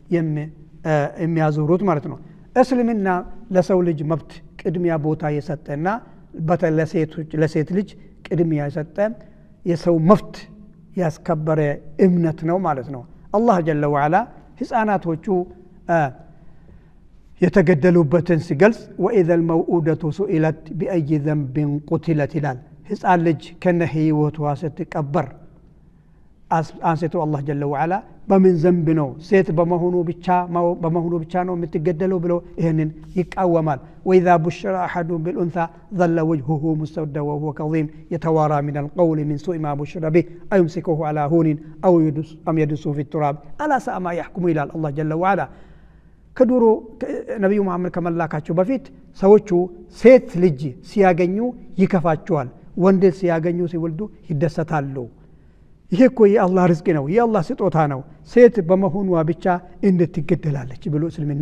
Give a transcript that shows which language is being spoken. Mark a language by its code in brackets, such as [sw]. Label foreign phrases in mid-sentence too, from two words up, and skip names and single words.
[am] የሚያዞሩት ማለት ነው እስልምና ለሰው ልጅ መብት ቅድሚያ ቦታ የሰጠና ለሴት ልጅ ቅድሚያ የሰጠ የሰው መብት ያስከበረ እምነት ነው ማለት ነው አላህ [ar] جل وعلا [am] ህፃናቶቹ የተገደሉበትን ሲገልጽ [ar] وإذا الموءودة سئلت بأي ذنب قتلت [am] ይላል ህፃን ልጅ ከነ ህይወቷ ስትቀበር አንሰቱ አላህ [ar] جل وعلا [am] በምን ዘንብ ነው ሴት በመሆኑ ብቻ ነው የምትገደለው ብሎ ይሄንን ይቃወማል [ar] وإذا بشر أحد بالأنثى ظل وجهه مسودا وهو كظيم يتوارى من القول من سوء ما بشر به أيمسكه على هون أو يدسه في التراب ألا ساء ما يحكم إلى الله جل وعلا [am] ከዱሮ ነብዩ መሐመድ ከመላካቸው በፊት ሰዎቹ ሴት ልጅ ሲያገኙ ይከፋቸዋል ወንድ ሲያገኙ ሲወልዱ ይደሰታሉ ይሄ እኮ የአላህ ርዝቅ ነው የአላህ ስጦታ ነው ሴት በመሆኗ ብቻ እንድትገደላለች ብሎ እስልምና